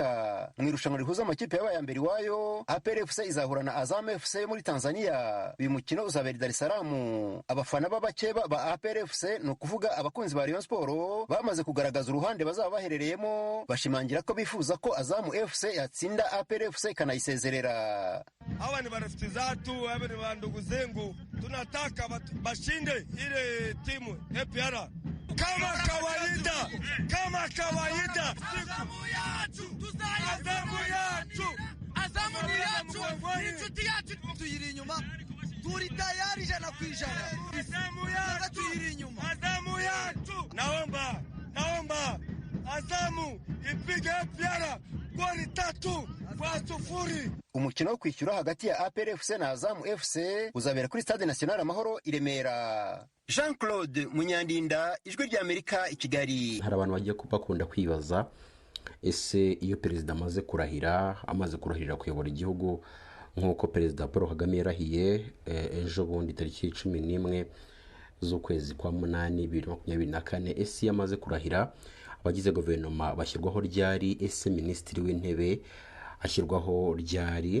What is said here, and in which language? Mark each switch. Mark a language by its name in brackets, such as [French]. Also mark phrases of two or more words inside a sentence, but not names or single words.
[Kinyarwanda] Mu irushanwa rihuza amakipe yabaye ya mbere iwayo, APR FC izahura na Azam FC muri Tanzania. Uyu mukino uzabera i Dar es Salaam. Abafana b'abakeba ba APR FC ni ukuvuga abakunzi ba Rayon Sport bamaze kugaragaza uruhande bazaba baherereyemo, bashimangira ko bifuza ko Azam FC yatsinda APR FC kanayisezerera. [Swahili] Hawa ni marafiki zatu, hawa ni wandugu zengu, tunataka bashinde ile timu APR kama kawaida, kama kawaida. [Kinyarwanda] Azamu yacu, Azamu yacu, Azamu yacu, inshuti yacu tuyiri inyuma, turi tayari 100%. Azamu yacu tuyiri inyuma, Azamu yacu. [Swahili] Naomba Azamu ipige APR goli 3-0. [Kinyarwanda] Umukino wo kwishyura hagati ya APR FC na Azam FC uzabera kuri Stade National Amahoro i Remera. Jean-Claude Munyandinda, Ijwi ry'Amerika i Kigali. Hari abantu bagiye bakunda kwibaza ese iyo perezida amaze kurahirira kuyobora igihugu nk'uko perezida Paul Kagame yarahiye ejo bundi tariki 11 z'ukwezi kwa 8 2024, ese yamaze kurahira abagize guverinoma bashyirwaho ryari, ese minisitiri w'intebe ashyirwaho ryari?